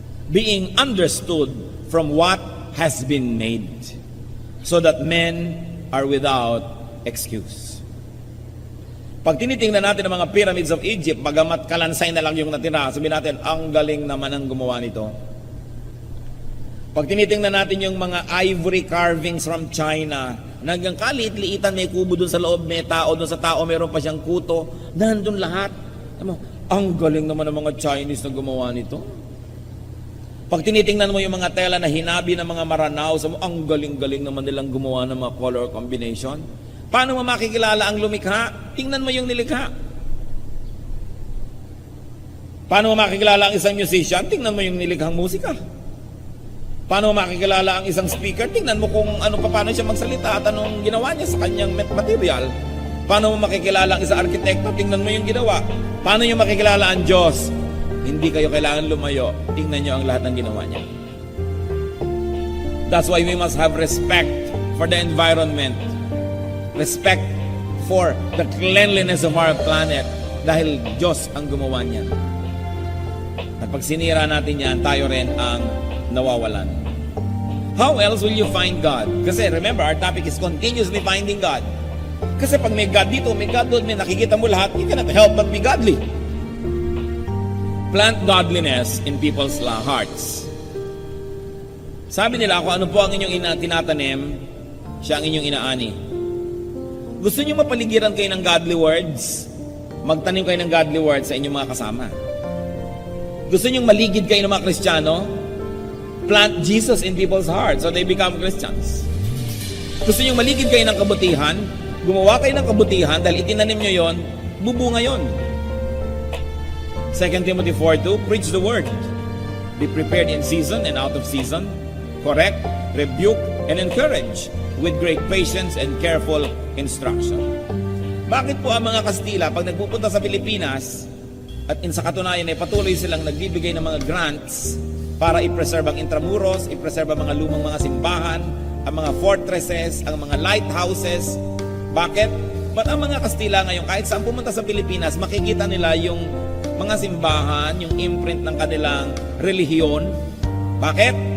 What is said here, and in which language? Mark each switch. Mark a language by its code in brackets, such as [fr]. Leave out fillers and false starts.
[en] Being understood from what has been made, so that men are without excuse. [tl] Pag tinitingnan natin ang mga [en] pyramids of Egypt, [tl] bagamat kalansay na lang yung natira, sabihin natin, ang galing naman ang gumawa nito. Pag tinitingnan natin yung mga [en] ivory carvings from China, [tl] hanggang kaliit-liitan, may kubo doon sa loob, may tao doon sa tao, meron pa siyang kuto, nandun lahat. Alam mo, ang galing naman ng mga Chinese na gumawa nito. Pag tinitingnan mo yung mga tela na hinabi ng mga Maranao, ang galing-galing naman nilang gumawa ng mga color combination. Paano mo makikilala ang lumikha? Tingnan mo yung nilikha. Paano mo makikilala ang isang musician? Tingnan mo yung nilikhang musika. Paano mo makikilala ang isang speaker? Tingnan mo kung paano siya magsalita at anong ginawa niya sa kanyang material. Paano mo makikilala ang isang arkitekto? Tingnan mo yung ginawa. Paano niyo makikilala ang Diyos? Hindi kayo kailangan lumayo. Tingnan niyo ang lahat ng ginawa niya. [en] That's why we must have respect for the environment. Respect for the cleanliness of our planet. [tl] Dahil Diyos ang gumawa niyan. At pag sinira natin yan, tayo rin ang nawawalan. [en] How else will you find God? Kasi remember, our topic is continuously finding God. [tl] Kasi pag may God dito, may God doon, may nakikita mo lahat, [en] you cannot help but be godly. Plant godliness in people's hearts. [tl] Sabi nila, kung ano po ang inyong tinatanim, siya ang inyong inaani. Gusto niyo mapaligiran kayo ng godly words? Magtanim kayo ng godly words sa inyong mga kasama. Gusto niyo maligid kayo ng mga Kristiyano? [en] Plant Jesus in people's hearts so they become Christians. [tl] Gusto niyo maligid kayo ng kabutihan? Gumawa kayo ng kabutihan dahil itinanim niyo yon, bubunga yon. [en] 2 Timothy 4:2, preach the word. Be prepared in season and out of season. Correct, rebuke, and encourage with great patience and careful instruction. [tl] Bakit po ang mga Kastila, pag nagpupunta sa Pilipinas, at sa katunayan ay patuloy silang nagbibigay ng mga grants para i-preserve ang Intramuros, i-preserve ang mga lumang mga simbahan, ang mga fortresses, ang mga lighthouses. Bakit? Ba't ang mga Kastila ngayon, kahit saan pumunta sa Pilipinas, makikita nila yung mga simbahan, yung imprint ng kanilang relihiyon. Bakit?